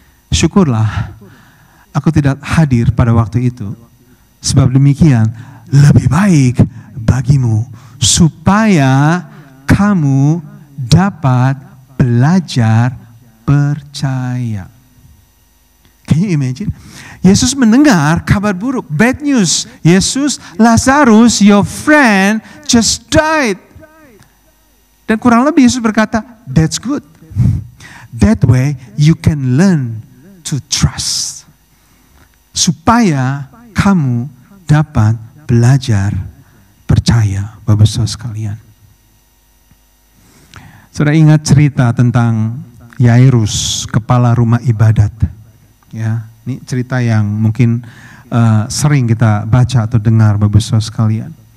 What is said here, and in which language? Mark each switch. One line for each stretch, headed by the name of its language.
Indonesian: Syukurlah aku tidak hadir pada waktu itu. Sebab demikian lebih baik bagimu. Supaya kamu dapat belajar percaya.
English: Can you imagine?
Indonesian: Yesus mendengar kabar buruk,
English: bad news. Yesus, Lazarus, your friend just died.
Indonesian: Dan kurang lebih Yesus berkata,
English: that's good. That way you can learn to trust.
Indonesian: Supaya kamu dapat belajar percaya, Bapak Saudara sekalian. Saudara ingat cerita tentang Yairus, kepala rumah ibadat. Ya, ini cerita yang mungkin sering kita baca atau dengar, Bapak Saudara sekalian.